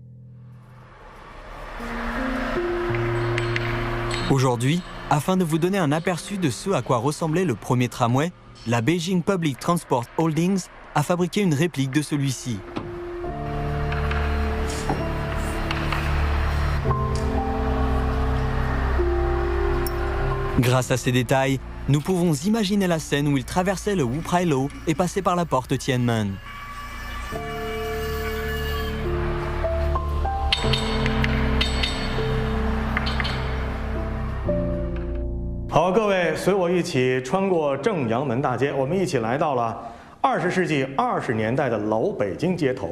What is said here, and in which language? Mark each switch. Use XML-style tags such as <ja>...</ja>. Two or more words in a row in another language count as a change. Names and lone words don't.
<fr>Aujourd'hui, afin de vous donner un aperçu de ce à quoi ressemblait le premier tramway, la Beijing Public Transport Holdings a fabriqué une réplique de celui-ci. Grâce à ces détails, nous pouvons imaginer la scène où il traversait le Wuprailo et passait par la porte Tianmen.</fr> <zh>好，各位，随我一起穿过正阳门大街，我们一起来到了20世纪20年代的老北京街头。</zh>